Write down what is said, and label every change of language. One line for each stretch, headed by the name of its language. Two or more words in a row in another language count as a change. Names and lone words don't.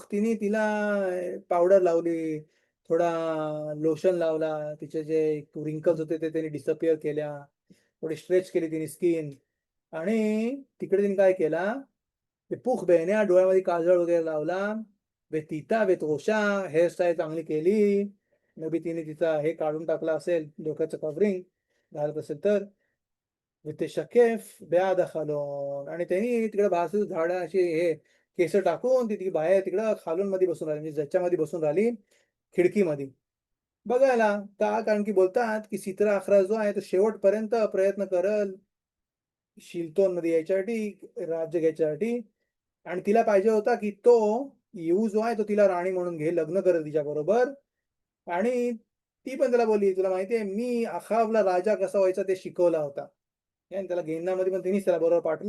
Marathi: तिने तिला पावडर लावली, थोडा लोशन लावला, तिचे जे रिंकल्स होते ते त्यांनी डिसअपिअर केल्या, थोडी स्ट्रेच केली तिने स्किन, आणि तिकडे तिने काय केला,
Hebrew: פוך בעיניה
Marathi: डोळ्यामध्ये काजळ वगैरे लावला,
Hebrew: תיטב ראשה
Marathi: हेअरस्टाईल चांगली केली, मे बी तिने तिचा हे काढून टाकला असेल, डोक्याचं कव्हरिंग घालत असेल तर,
Hebrew: ותשקף בעד החלון,
Marathi: आणि त्यांनी तिकडे बाजू झाडा अशी हे केस टाकून ती बाहेर तिकडं खालून मध्ये बसून राहिली, म्हणजे ज्याच्यामध्ये बसून राहिली खिडकीमध्ये बघायला का, कारण की बोलतात की
Aramaic: סטרא אחרא
Marathi: जो आहे तो शेवटपर्यंत प्रयत्न करल शिल्तोन मध्ये यायच्यासाठी, राज्य घ्यायच्यासाठी, आणि तिला पाहिजे होता की तो येऊ जो आहे तो तिला राणी म्हणून घे, लग्न करेल तिच्या बरोबर, आणि ती पण त्याला बोलली तुला माहितीये मी अखाबला राजा कसा व्हायचा ते शिकवला होता, त्याला गेंदामध्ये पण तिनेच त्याला बरोबर पाठवलं.